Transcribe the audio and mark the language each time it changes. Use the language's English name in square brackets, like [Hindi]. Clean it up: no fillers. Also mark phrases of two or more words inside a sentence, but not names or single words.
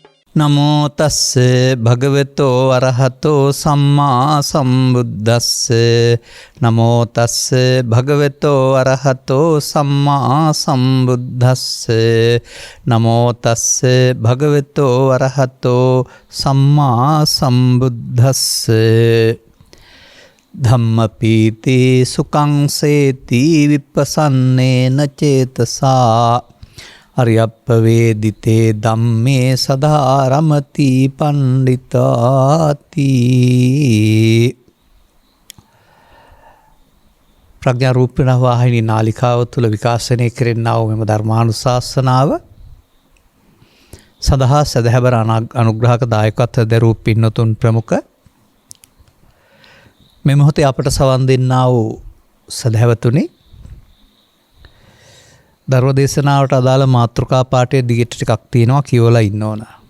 [Pali] නමෝ තස්ස භගවතෝ අරහතෝ සම්මා සම්බුද්දස්ස නමෝ තස්ස භගවතෝ අරහතෝ සම්මා සම්බුද්දස්ස නමෝ තස්ස භගවතෝ අරහතෝ සම්මා සම්බුද්දස්ස ධම්මපීති සුඛං සේති විපස්සන්නේන චේතසා අරියප්පවේදිතේ ධම්මේ සදාරමති පණ්ඩිතාති. [Sinhala] ප්‍රඥා රූපිණ වාහිනී නාලිකාව තුළ විකාශනය කෙරෙන්නා වූ මෙම ධර්මානුශාසනාව සඳහා සදහැබර අනුග්‍රහක දායකත්වය දරූ පින්නතුන් ප්‍රමුඛ මේ මොහොතේ අපට සවන් දෙන්නා වූ සදහැවතුනි, ධර්ම දේශනාවට අදාළ මාතෘකා පාඨයේ දිගට ටිකක් තියෙනවා, කියවලා ඉන්න ඕන.